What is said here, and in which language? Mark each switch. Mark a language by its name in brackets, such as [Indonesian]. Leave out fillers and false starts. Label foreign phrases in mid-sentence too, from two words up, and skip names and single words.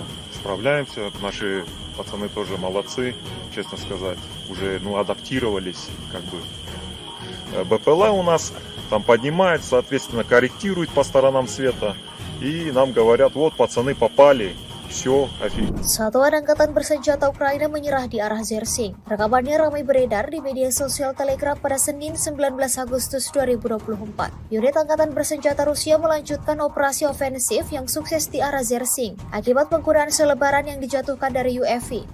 [Russian] Наши пацаны тоже молодцы, честно сказать. Уже, адаптировались, как бы. БПЛА у нас там поднимает, соответственно, корректирует по сторонам света. И нам говорят, вот, пацаны попали. Все, офигеть. [Indonesian] Satuan Angkatan Bersenjata Ukraina menyerah di arah Zersing. Rekamannya ramai beredar di media sosial Telegram pada Senin 19 Agustus 2024. Unit Angkatan Bersenjata Rusia melanjutkan operasi ofensif yang sukses di arah Zersing akibat penggunaan selebaran yang dijatuhkan dari UAV.